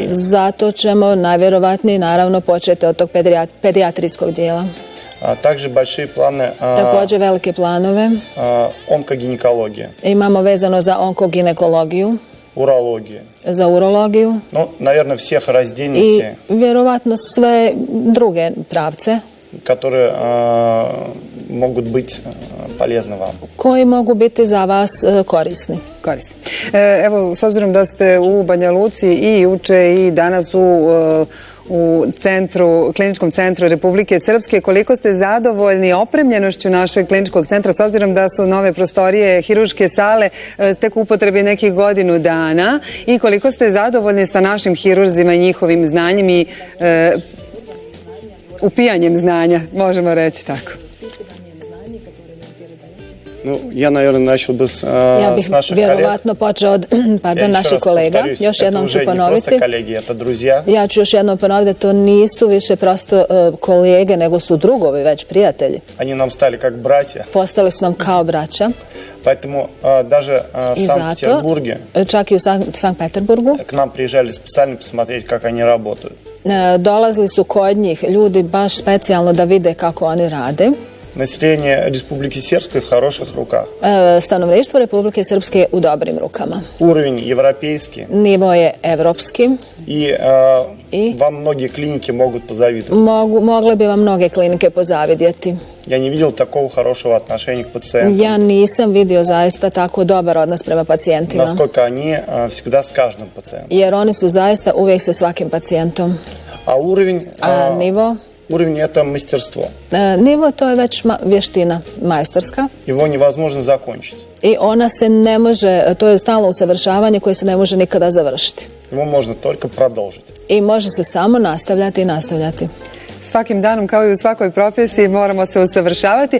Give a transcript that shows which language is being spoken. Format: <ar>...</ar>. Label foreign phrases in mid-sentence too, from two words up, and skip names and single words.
<sr>Zato ćemo najvjerovatnije naravno početi od tog pedijatrijskog dijela.</sr> <ru>Также большие планы.</ru> <sr>Također velike planove.</sr> <ru>Онкогинекология.</ru> <sr>Imamo vezano za onkoginekologiju.</sr> <ru>Урология.</ru> <sr>Za urologiju.</sr> <ru>Ну, наверное, всех раздельностей.</ru> <sr>I vjerovatno sve druge pravce.</sr> <ru>Которые могут быть полезны вам.</ru> <sr>Koji mogu biti za vas korisni. Evo, s obzirom da ste u Banja Luci i juče i danas u kliničkom centru Republike Srpske, koliko ste zadovoljni opremljenošću našeg kliničkog centra, s obzirom da su nove prostorije, hirurške sale tek u upotrebi nekih godinu dana, i koliko ste zadovoljni sa našim hirurzima i njihovim znanjem i upijanjem znanja, možemo reći tako.</sr> <ru>Ну, я, наверное, начал бы с наших коллег.</ru> <sr>Vjerovatno počeo od naših kolega. Još jednom ću ponoviti. Ja ću još jednom ponoviti da to nisu više prosto kolege, nego su drugovi, već prijatelji.</sr> <ru>Они нам стали как братья.</ru> <sr>Postali su nam kao braća.</sr> <ru>Поэтому даже в Санкт-Петербурге,</ru> <sr>čak i u Sankt Peterburgu,</sr> <ru>к нам приезжали специально посмотреть, как они работают.</ru> <sr>Dolazili su kod njih ljudi baš specijalno da vide kako oni rade.</sr> <ru>Население Республики Српской в хороших руках.</ru> <sr>Stanovništvo Republike Srpske u dobrim rukama.</sr> <ru>Уровень европейский.</ru> <sr>Nivo je evropski.</sr> <ru>И вам многие клиники могут позавидовать.</ru> <sr>Mogle bi vam mnoge klinike pozavidjeti.</sr> <ru>Я не видел такого хорошего отношения к пациентам.</ru> <sr>Ja nisam vidio zaista tako dobar odnos prema pacijentima.</sr> <ru>Насколько они всегда с каждым пациентом.</ru> <sr>Jer oni su zaista uvijek sa svakim pacijentom.</sr> <ru>А уровень?</ru> <sr>Nivo?</sr> <ru>Уровень – это мастерство.</ru> <sr>Nivo to je već vještina majstorska.</sr> <ru>Его невозможно закончить.</ru> <sr>I ona se ne može, to je stalno usavršavanje koje se ne može nikada završiti.</sr> <ru>Его можно только продолжить.</ru> <sr>I može se samo nastavljati i nastavljati. Svakim danom, kao i u svakoj profesiji, moramo se usavršavati.</sr>